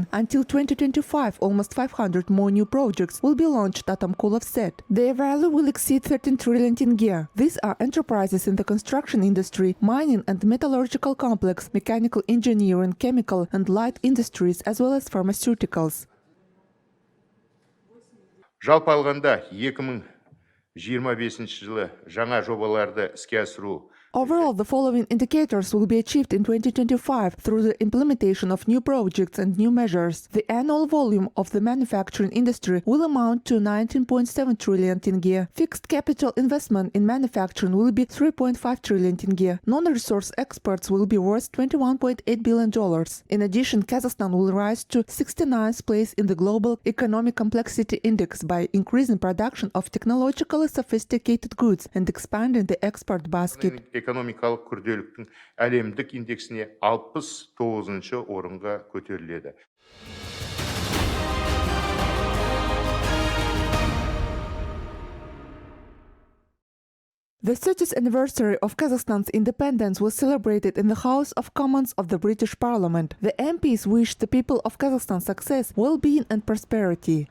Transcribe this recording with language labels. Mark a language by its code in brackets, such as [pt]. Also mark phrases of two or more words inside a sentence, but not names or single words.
[en] Until 2025, almost 500 more new projects will be launched, Atamkulov said. Their value will exceed 13 trillion tenge. These are enterprises in the construction industry, mining and metallurgical complex, mechanical engineering, chemical and light industries, as well as pharmaceuticals. [kk] Жалпы алғанда 2025 жылы жаңа жобаларды іске асыру. [en] Overall, the following indicators will be achieved in 2025 through the implementation of new projects and new measures. The annual volume of the manufacturing industry will amount to 19.7 trillion tenge. Fixed capital investment in manufacturing will be 3.5 trillion tenge. Non-resource exports will be worth $21.8 billion. In addition, Kazakhstan will rise to 69th place in the Global Economic Complexity Index by increasing production of technologically sophisticated goods and expanding the export basket. [kk] Экономикалық күрделіліктің әлемдік индексіне 69-шы орынға көтеріледі. [en] The 30th anniversary of Kazakhstan's independence was celebrated in the House of Commons of the British Parliament. The MPs wished the people of Kazakhstan success, well-being and prosperity.